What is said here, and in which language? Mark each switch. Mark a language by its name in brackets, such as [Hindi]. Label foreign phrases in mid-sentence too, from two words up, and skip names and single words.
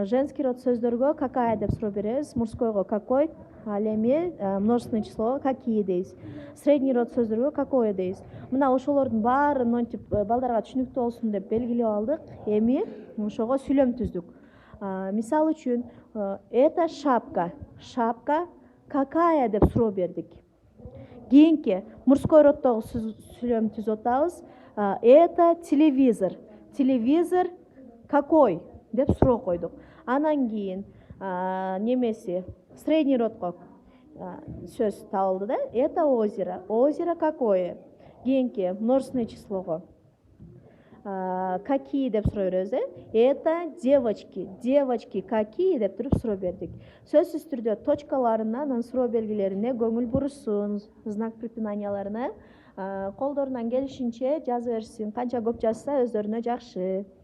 [Russian] Женский род [Kyrgyz] сөздөргө какая деп суроо беребиз, мужскойго какой, ал эми [Russian] множественное числого [Kyrgyz] какие дейбиз. [Russian] Средний род [Kyrgyz] сөздөргө какое дейбиз. Мына ошолордун баарын монтип балдарга түшүнүктүү болсун деп белгилеп алдык. Эми ошого сүйлөм түздүк. Мисал үчүн, [Russian] это шапка. Шапка какая [Kyrgyz] деп суроо бердик. Кийинки [Russian] мужской роддогу [Kyrgyz] сүйлөм түзүп атабыз. [Russian] Это телевизор. Телевизор какой [Kyrgyz] деп суроо койдук. Анан кийин немеси [Russian] средний родго [Kyrgyz] сөз табылды да. [Russian] Это озеро. Озеро какое? Кийинки множественное числого какие [Kyrgyz] деп суроо беребиз. [Russian] Это девочки. Девочки какие [Kyrgyz] деп туруп суроо бердик. Сөзсүз түрдө точкаларына, анан суроо белгилерине көңүл бурушсун, [Russian] знак препинанияларына [Kyrgyz] колдорунан келишинче жаза беришсин. Канча көп жазса өздөрүнө жакшы.